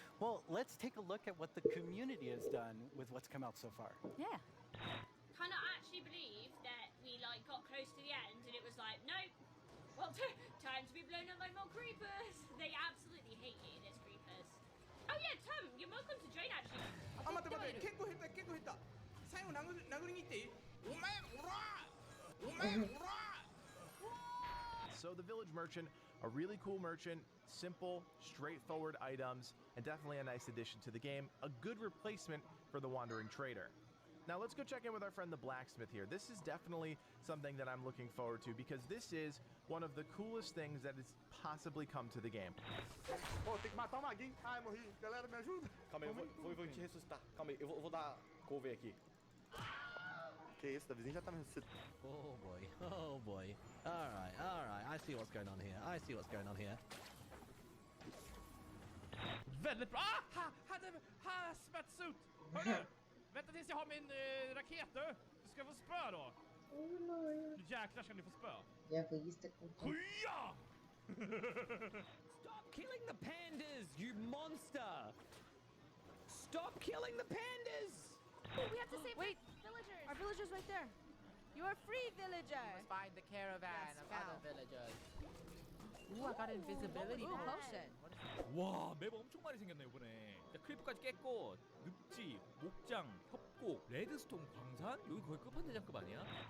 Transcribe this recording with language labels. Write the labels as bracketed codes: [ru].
[en] Well, let's take a look at what the community has done with what's come out so far. Yeah. Cannot actually believe that we like got close to the end and it was like, nope, Well, time to be blown up by more creepers. They absolutely hate eating as creepers. Oh yeah, Tom, you're welcome to join actually. [ja] あ、待って待って、結構減った結構減った。最後殴りに行っていい？お前おら！お前おら！ [en] So the Village Merchant, a really cool merchant, simple, straightforward items, and definitely a nice addition to the game, a good replacement for the Wandering Trader. Now let's go check in with our friend the Blacksmith here. This is definitely something that I'm looking forward to because this is one of the coolest things that has possibly come to the game. [pt] Oh, tem que matar o maguinho. Ai, morri. Galera, me ajuda. Calma aí, eu vou te ressuscitar. Calma aí, eu vou dar cover aqui. Que isso, o vizinho já tá me ressuscitando. [en] Oh boy, oh boy. Alright, I see what's going on here. I see what's going on here. [sv] Väldigt bra! Hazmat-suit! Hörru! Vänta tills jag har min raket du! Du ska få spö då! Nu jäklar ska ni få spö! [es] Ya fuiste con Huja! [en] Stop killing the pandas, you monster! Stop killing the pandas! Oh, we have to save Wait. villagers. Our villager's right there. You are free, villager. We must find the caravan of other villagers. Ooh, I got invisibility potion. [ko] 와, 맵 엄청 많이 생겼네 이번에. 자, 크리퍼까지 깼고 늪지, 목장, 협곡, 레드스톤 광산 여기 거의 끝판대장급 아니야?